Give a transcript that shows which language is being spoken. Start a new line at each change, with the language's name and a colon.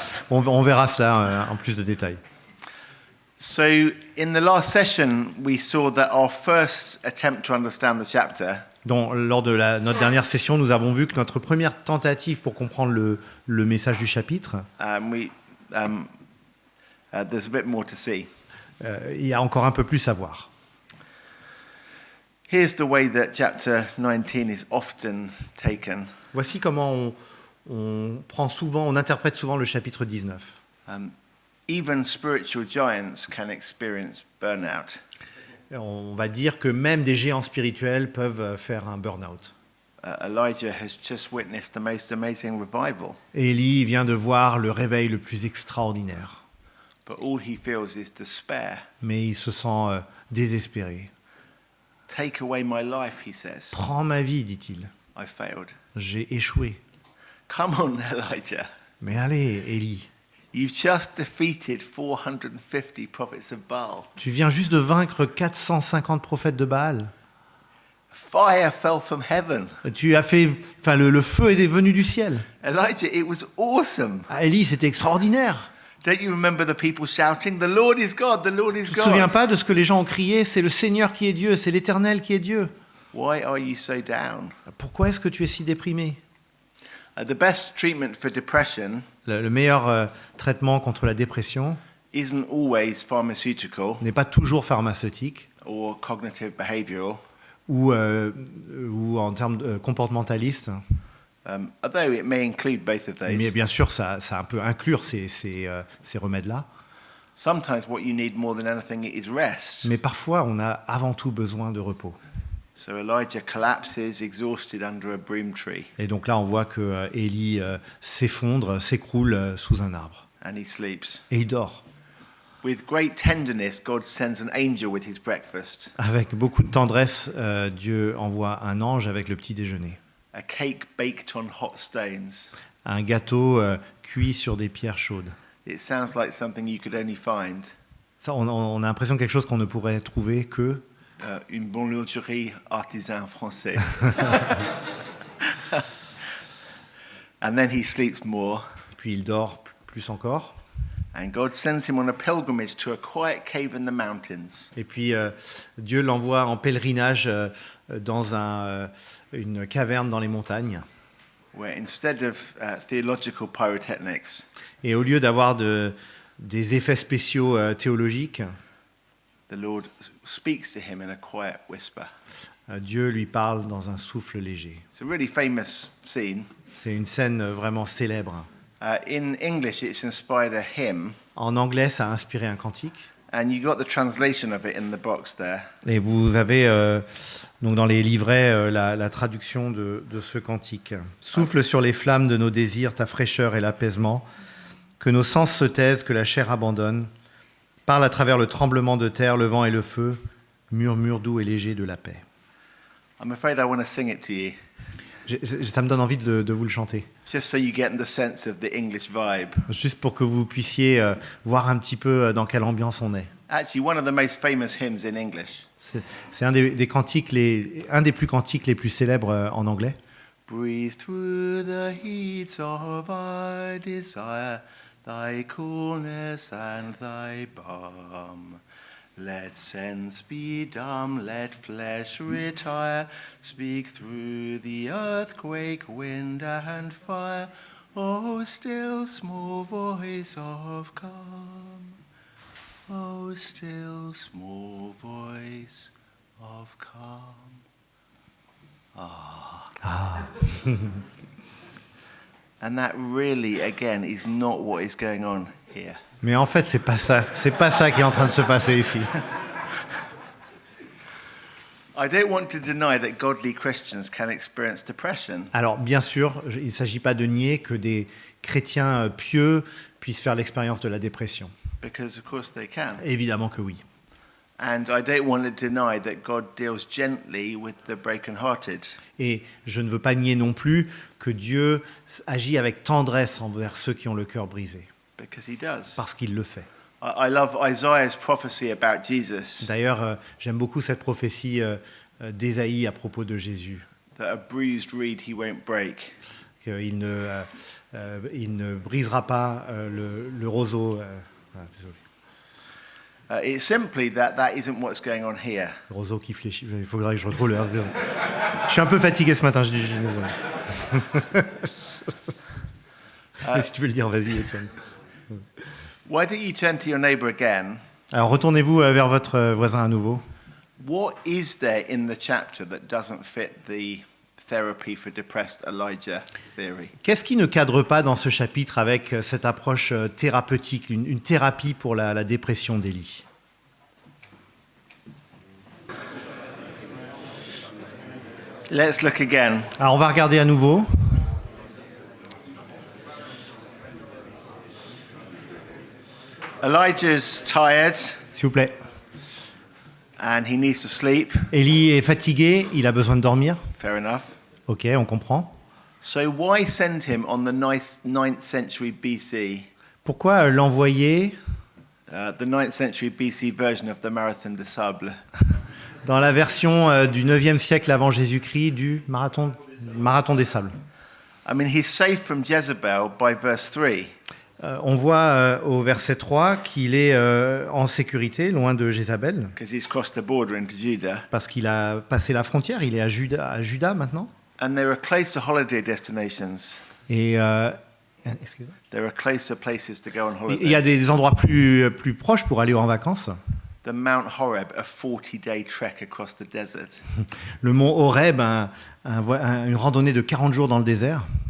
French: On verra cela en plus de détails.
English: So, in the last session, we saw that our first attempt to understand the chapter
French: Donc, lors de notre dernière session, nous avons vu que notre première tentative pour comprendre le message du chapitre,
English: there's a bit more to see.
French: il y a encore un peu plus à voir.
English: Here's the way that chapter 19 is often taken.
French: Voici comment on interprète souvent le chapitre 19.
English: Even spiritual giants can experience burnout.
French: On va dire que même des géants spirituels peuvent faire un burn-out.
English: Elijah has just witnessed the most amazing revival,
French: Élie vient de voir le réveil le plus extraordinaire,
English: but all he feels is despair.
French: mais il se sent désespéré.
English: Take away my life, he says.
French: Prends ma vie, dit-il.
English: I failed.
French: J'ai échoué.
English: Come on, Elijah.
French: Mais allez, Élie,
English: You've just defeated 450 prophets of Baal.
French: tu viens juste de vaincre 450 prophètes de Baal.
English: Fire fell from heaven.
French: Le feu est venu du ciel.
English: Elijah, it was awesome.
French: Ah, Élie, c'était extraordinaire.
English: Don't you remember the people shouting, "The Lord is God, the Lord is
French: Tu ne te souviens
English: God"?
French: pas de ce que les gens ont crié? C'est le Seigneur qui est Dieu, c'est l'Éternel qui est Dieu.
English: Why are you so down?
French: Pourquoi est-ce que tu es si déprimé?
English: The best treatment for depression
French: Le meilleur traitement contre la dépression
English: isn't always pharmaceutical
French: n'est pas toujours pharmaceutique
English: or cognitive behavioral,
French: ou en termes comportementalistes.
English: although it may include both of
French: Mais
English: those.
French: bien sûr, ça peut inclure ces remèdes-là.
English: Sometimes what you need more than anything is rest.
French: Mais parfois, on a avant tout besoin de repos.
English: So Elijah collapses, exhausted, under a broom tree,
French: Et donc là, on voit que Élie s'effondre, s'écroule sous un arbre.
English: and he sleeps.
French: Et il dort.
English: With great tenderness, God sends an angel with his breakfast,
French: Avec beaucoup de tendresse, Dieu envoie un ange avec le petit déjeuner.
English: a cake baked on hot stones.
French: Un gâteau cuit sur des pierres chaudes.
English: It sounds like something you could only find
French: Ça, on a l'impression de quelque chose qu'on ne pourrait trouver que une boulangerie artisan français.
English: And then he sleeps more,
French: puis il dort plus encore.
English: and God sends him on a pilgrimage to a quiet cave in the mountains.
French: Et puis Dieu l'envoie en pèlerinage dans une caverne dans les montagnes.
English: Where instead of theological pyrotechnics,
French: Et au lieu d'avoir des effets spéciaux théologiques,
English: the Lord speaks to him in a quiet whisper.
French: Dieu lui parle dans un souffle léger.
English: It's a really famous scene.
French: C'est une scène vraiment célèbre.
English: In English, it's inspired a hymn,
French: En anglais, ça a inspiré un cantique.
English: and you got the translation of it in the box there.
French: Et vous avez donc dans les livrets la traduction de ce cantique. Souffle sur les flammes de nos désirs ta fraîcheur et l'apaisement, que nos sens se taisent, que la chair abandonne. Parle à travers le tremblement de terre, le vent et le feu, murmure doux et léger de la paix.
English: I'm afraid I want to sing it to you,
French: Ça me donne envie de vous le chanter,
English: just so you get the sense of the English vibe.
French: juste pour que vous puissiez voir un petit peu dans quelle ambiance on est.
English: Actually, one of the most famous hymns in English.
French: C'est un des cantiques, un des plus cantiques les plus célèbres en anglais.
English: Breathe through the heat of our desire, thy coolness and thy balm. Let sense be dumb, let flesh retire. Speak through the earthquake, wind and fire. Oh, still small voice of calm. Oh, still small voice of calm. And that really, again, is not what is going on here.
French: Mais en fait, c'est pas ça qui est en train de se passer ici.
English: I don't want to deny that godly Christians can experience depression.
French: Alors, bien sûr, il ne s'agit pas de nier que des chrétiens pieux puissent faire l'expérience de la dépression.
English: Because of course they can.
French: Évidemment que oui.
English: And I don't want to deny that God deals gently with the brokenhearted.
French: Et je ne veux pas nier non plus que Dieu agit avec tendresse envers ceux qui ont le cœur brisé,
English: Because he does.
French: parce qu'il le fait.
English: I love Isaiah's prophecy about Jesus,
French: D'ailleurs, j'aime beaucoup cette prophétie d'Ésaïe à propos de Jésus,
English: that a bruised reed he won't break.
French: qu'il ne brisera pas le roseau. Voilà, désolé.
English: It's simply that isn't what's going on here.
French: Le roseau qui fléchit. Il faudrait que je retrouve le verset. Désolé. Je suis un peu fatigué ce matin, je dis désolé. Mais si tu veux le dire, vas-y, Étienne.
English: Why don't you turn to your neighbor again?
French: Alors, retournez-vous vers votre voisin à nouveau.
English: What is there in the chapter that doesn't fit the therapy for depressed Elijah theory?
French: Qu'est-ce qui ne cadre pas dans ce chapitre avec cette approche thérapeutique, une thérapie pour la dépression d'Élie?
English: Let's look again.
French: Alors, on va regarder à nouveau.
English: Elijah's tired
French: S'il vous plaît.
English: and he needs to sleep.
French: Élie est fatigué, il a besoin de dormir.
English: Fair enough.
French: Ok, on comprend.
English: So why send him on the 9th century BC,
French: Pourquoi l'envoyer
English: the 9th century BC version of the Marathon des Sables?
French: dans la version du 9e siècle avant Jésus-Christ du marathon des sables?
English: I mean, he's safe from Jezebel by verse 3.
French: On voit au verset 3 qu'il est en sécurité, loin de Jézabel,
English: Because he's crossed the border into Judah.
French: parce qu'il a passé la frontière, il est à Juda maintenant.
English: And there are closer holiday destinations.
French: Et excusez-moi.
English: There are closer places to go on
French: Il y
English: holiday.
French: a des endroits plus proches pour aller en vacances.
English: The Mount Horeb, a 40-day trek across the desert.
French: Le mont Horeb, une randonnée de 40 jours dans le désert.